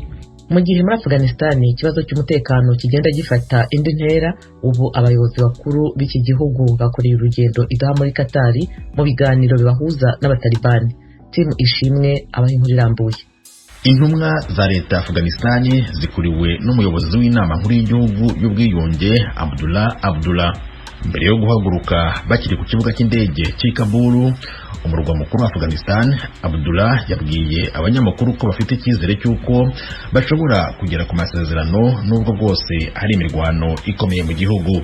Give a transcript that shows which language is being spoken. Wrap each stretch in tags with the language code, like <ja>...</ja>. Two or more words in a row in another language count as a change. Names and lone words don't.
<rw>Mu gihe muri Afghanistan ikibazo cy'umutekano kigenda gifata indi ntera, ubu abayobozi bakuru b'iki gihugu bakoreye urugendo idaha muri Qatar mu biganiro bibahuza n'abatalibani. Timu Ishimwe abaye inkuru irambuye. Intumwa za leta ya Afghanistan zikuriwe n'umuyobozi w'inama nkuru y'igihugu y'ubwiyunge Abdullah. Mbere yo guhaguruka bakiri ku kibuga cy'indege cy'i Kabul, umurwa mukuru wa Afghanistan, Abdullah yabwiye abanyamakuru ko bafite icyizere cy'uko bashobora kugera ku masezerano nubwo bwose hari imirwano ikomeye mu gihugu.</rw>